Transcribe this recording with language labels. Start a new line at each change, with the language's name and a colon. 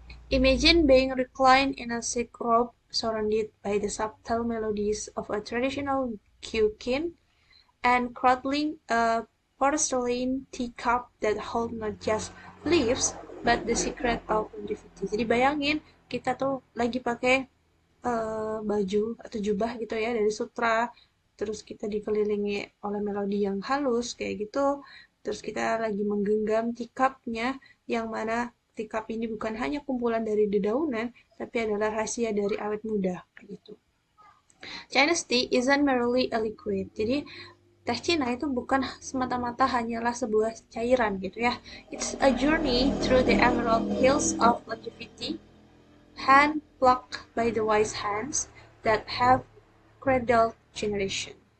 English: Imagine being reclined in a silk robe surrounded by the subtle melodies of a traditional Kyokin and cradling a porcelain teacup that holds not just leaves but the secret of longevity.
Indonesian: Jadi bayangin kita tuh lagi pakai baju atau jubah gitu ya dari sutra, terus kita dikelilingi oleh melodi yang halus kayak gitu, terus kita lagi menggenggam teacupnya yang mana teacup ini bukan hanya kumpulan dari dedaunan tapi adalah rahasia dari awet muda kayak gitu.
English: Chinese tea isn't merely a liquid.
Indonesian: Jadi teh Cina itu bukan semata-mata hanyalah sebuah cairan gitu ya.
English: It's a journey through the emerald hills of longevity, hand-plucked by the wise hands that have cradled generation.